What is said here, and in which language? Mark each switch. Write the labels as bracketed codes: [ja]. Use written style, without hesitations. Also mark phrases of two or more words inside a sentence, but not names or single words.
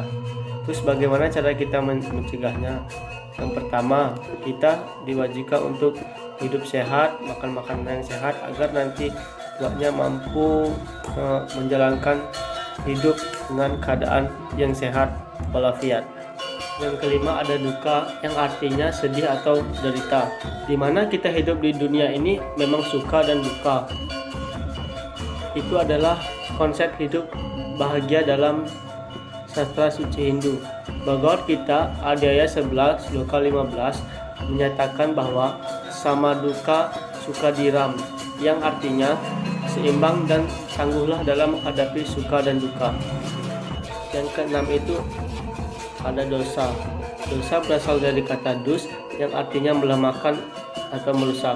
[id] Terus bagaimana cara kita mencegahnya? Yang pertama, kita diwajibkan untuk hidup sehat, makan makanan yang sehat agar nanti tuanya mampu menjalankan hidup dengan keadaan yang sehat walafiat. Yang kelima ada duka, yang artinya sedih atau derita. Dimana kita hidup di dunia ini memang suka dan duka. Itu adalah konsep hidup bahagia dalam sastra suci Hindu. Bhagavad Gita Adhyaya 11 sloka 15 menyatakan bahwa [sa] सम दुःख सुख धीरं, [id] yang artinya seimbang dan tangguhlah dalam menghadapi suka dan duka. Yang keenam itu ada dosa. Dosa berasal dari kata dus, yang artinya melemahkan atau merusak.